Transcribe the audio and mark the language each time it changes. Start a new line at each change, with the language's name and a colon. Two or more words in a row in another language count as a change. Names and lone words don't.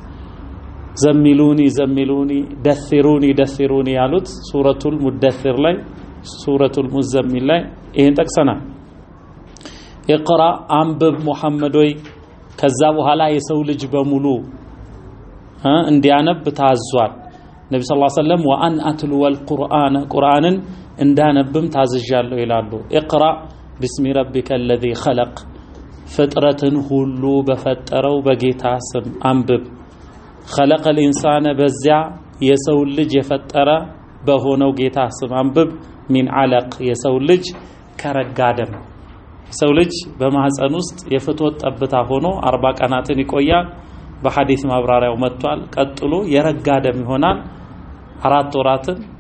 Arabic: زملوني دثروني
Amharic: ያሉት ሱረቱል ሙደሲር ላይ ሱረቱል ሙዘሚል ላይ ይሄን ጠቅሰናል። اقرأ አንብብ ሙሐመድ ወይ ከዛ በኋላ የሰው ልጅ በሙሉ እንዲያነብ ታዟል። ነብዩ
Arabic: صلى الله عليه وسلم وأن أتلو القرآن
Amharic: ቁርአንን እንዳነብም ታዝዣለሁ ይላሉ። اقرأ
Arabic: باسم ربك الذي خلق
Amharic: ፍጥረትን ሁሉ በፈጠረው በጌታ ስም አንብብ።
Arabic: خلق الانسان
Amharic: በዚያ የሰው ልጅ የፈጠረ በሆነው ጌታ ስም አንብብ።
Arabic: من علق
Amharic: የሰው ልጅ ከረጋ ደም ሰው ልጅ በማህፀን ውስጥ የፍትወት ጠብታ ሆኖ 40 ቀናትን ይቆያል። በሐዲስ ማብራሪያው መጥቷል። ቀጥሎ የረጋ ደም ይሆናል 4 ወራትን